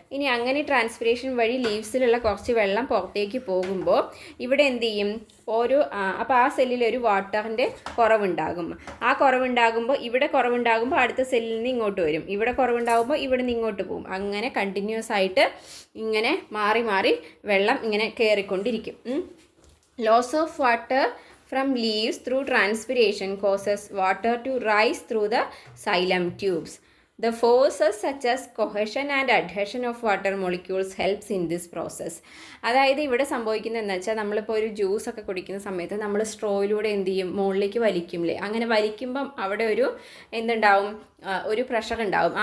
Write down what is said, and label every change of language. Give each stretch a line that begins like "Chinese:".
Malayalam: ഇനി അങ്ങനെ ട്രാൻസ്പിരേഷൻ വഴി ലീവ്സിലുള്ള കുറച്ച് വെള്ളം പുറത്തേക്ക് പോകുമ്പോൾ ഇവിടെ എന്ത് ചെയ്യും, അപ്പോൾ ആ സെല്ലിൽ ഒരു വാട്ടറിൻ്റെ കുറവുണ്ടാകും. ആ കുറവുണ്ടാകുമ്പോൾ ഇവിടെ കുറവുണ്ടാകുമ്പോൾ അടുത്ത സെല്ലിൽ നിന്ന് ഇങ്ങോട്ട് വരും, ഇവിടെ കുറവുണ്ടാകുമ്പോൾ ഇവിടെ നിന്ന് ഇങ്ങോട്ട് പോകും. അങ്ങനെ കണ്ടിന്യൂസ് ആയിട്ട് ഇങ്ങനെ മാറി മാറി വെള്ളം ഇങ്ങനെ കയറിക്കൊണ്ടിരിക്കും.
English: Loss of water from leaves through transpiration causes water to rise through the xylem tubes. The forces such as cohesion and adhesion of water molecules helps in this process.
Malayalam: അതായത് ഇവിടെ സംഭവിക്കുന്നത് എന്താ വെച്ചാൽ, നമ്മളിപ്പോൾ ഒരു ജ്യൂസ് ഒക്കെ കുടിക്കുന്ന സമയത്ത് നമ്മൾ സ്ട്രോയിലൂടെ എന്ത് ചെയ്യും, മുകളിലേക്ക് വലിക്കുമല്ലേ. അങ്ങനെ വലിക്കുമ്പം അവിടെ ഒരു എന്തുണ്ടാവും, ഒരു പ്രഷർ ഉണ്ടാവും.